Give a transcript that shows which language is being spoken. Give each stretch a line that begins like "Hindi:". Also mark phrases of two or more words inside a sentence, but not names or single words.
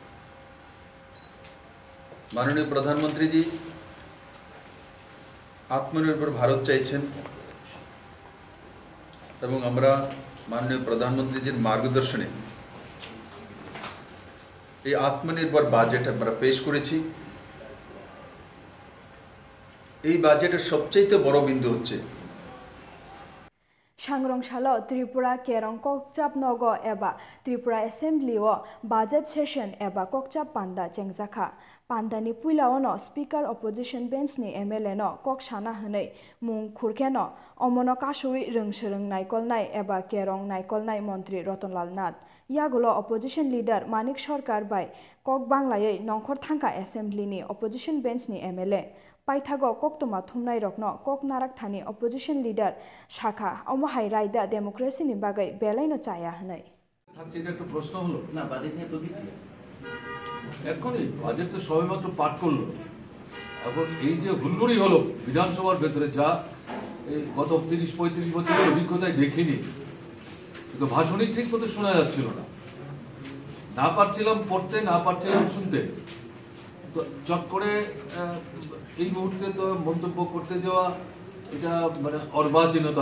Bangla: মাননীয় প্রধানমন্ত্রীজি আত্মনির্ভর ভারত চাইছেন এবং আমরা মাননীয় প্রধানমন্ত্রীজির মার্গদর্শনে এই আত্মনির্ভর বাজেট আমরা পেশ করেছি এই বাজেটের সবচেয়ে বড় বিন্দু হচ্ছে
Kok Borok: सांग्रं सालो त्रिपुरा केरं ककचाप नग एबा त्रिपुरा एसेम्बलिआव
English: budget session
Kok Borok: एबा ककचाप पान्दा चेंगजाखा पान्दानि पुइलावनो स्पीकर
English: opposition benchni MLA
Kok Borok: नो कक साना हनै मुं खुरखेनो अमनो कासुइ रोंसोरों नायकलनाय एबा केरं नायकलनाय मन्त्री रतनलाल नाथ यागुलो
English: opposition leader
Kok Borok: मानिक सरकार बाय कक बांग्लायै नंखर थांखा
English: assemblyni opposition benchni MLA
Kok Borok: पाइथागो कक्तमा थुमनाय रकनो कक नाराक थानी
English: opposition leader
Kok Borok: शाखा अमहाय रायदा डेमोक्रेसीनि बागै बेलायनो चाया हनै
Bangla: থাকছে এটা একটা প্রশ্ন হলো না বাজেট নিয়ে প্রতিক্রিয়া এখনই বাজেট তো সবেমাত্র পাঠ করলো এখন এই যে হুলগুড়ি হলো বিধানসভার ভেতরে যা এই গত 30-35 বছরের অভিজ্ঞতায় দেখিনি কিন্তু ভাষণই ঠিক মতো শোনা যাচ্ছিল না না পারছিলাম পড়তে না পারছিলাম শুনতে তো চট করে এই মুহূর্তে তো মন্তব্য করতে যাওয়া এটা মানে অর্বাচীনতা